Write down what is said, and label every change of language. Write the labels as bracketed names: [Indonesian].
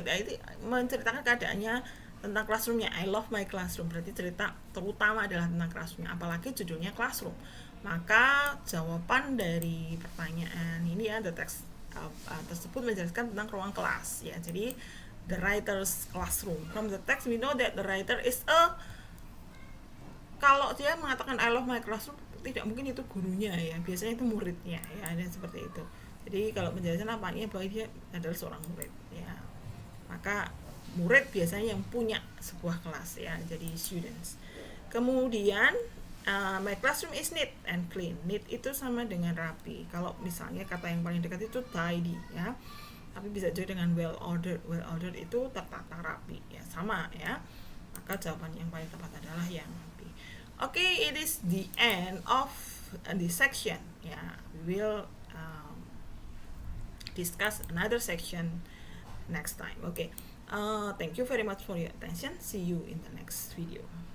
[Indonesian] Itu menceritakan keadaannya tentang classroomnya. [English] I love my classroom, [Indonesian] berarti cerita terutama adalah tentang classroomnya, apalagi judulnya classroom. Maka jawaban dari pertanyaan ini ya, the text tersebut menjelaskan tentang ruang kelas ya. [English] Jadi the writer's classroom. From the text we know that the writer is a, [Indonesian] kalau dia mengatakan [English] I love my classroom, [Indonesian] tidak mungkin itu gurunya ya, biasanya itu muridnya ya, ada seperti itu. Jadi kalau penjelasan apanya bahwa dia adalah seorang murid ya. Maka murid biasanya yang punya sebuah kelas ya, jadi students. Kemudian [English] my classroom is neat and clean. [Indonesian] Neat itu sama dengan rapi. Kalau misalnya kata yang paling dekat itu tidy ya, tapi bisa juga dengan well ordered. Well ordered itu tertata rapi ya, sama ya. Maka jawaban yang paling tepat adalah yang B. [English] Okay, it is the end of the section ya. We will discuss another section next time. Okay, thank you very much for your attention. See you in the next video.